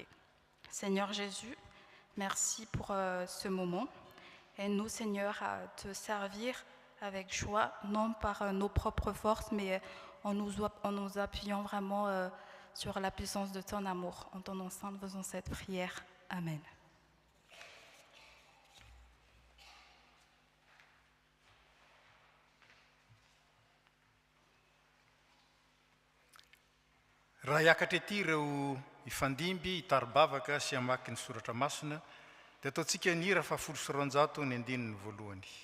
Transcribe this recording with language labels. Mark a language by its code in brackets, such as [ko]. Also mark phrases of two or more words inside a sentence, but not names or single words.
[fr] Seigneur Jésus, merci pour ce moment. Aide-nous, Seigneur, à te servir avec joie, non par nos propres forces, mais en nous appuyant vraiment sur la puissance de ton amour. En ton nom saint, nous faisons cette prière. Amen. [mg] Raha hiakatra ety ireo ifandimby hitaribavaka sy hamaky ny soratra masina dia ataontsika ny hira 700 ny andininy voalohany.